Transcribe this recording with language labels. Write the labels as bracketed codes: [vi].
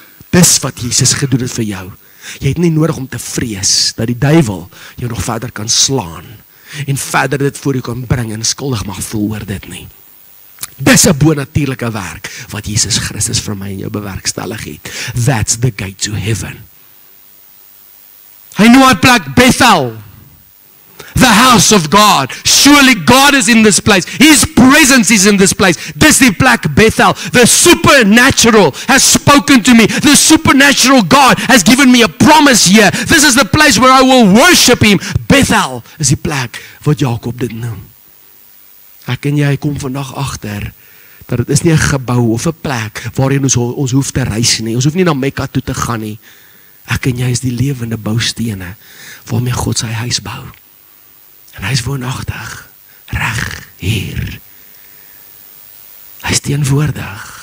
[af] Dis wat Jesus gedoen het vir jou. Jy het nie nodig om te vrees dat die duiwel jou nog verder kan slaan en verder dit voor jou kan bring en skuldig mag voel oor dit nie. Dis 'n bonatuurlike werk wat Jesus Christus vir my en jou bewerkstellig het. [en] That's the gate to heaven. [af] Hy noem hy plek Bethel, [en] the house of God. Surely God is in this place. His presence is in this place. [af] Dis die plek Bethel. [en] The supernatural has spoken to me. The supernatural God has given me a promise here. This is the place where I will worship Him. [af] Bethel is die plek wat Jakob dit noem. Ek en jy kom vandag agter dat dit is nie 'n gebou of 'n plek waarheen ons hoef te reis nie. Ons hoef nie na Mekka toe te gaan nie. Ek en jy is die lewende boustene waarmee God sy huis bou. En hy is woonagtig, reg hier. Hy is teenwoordig.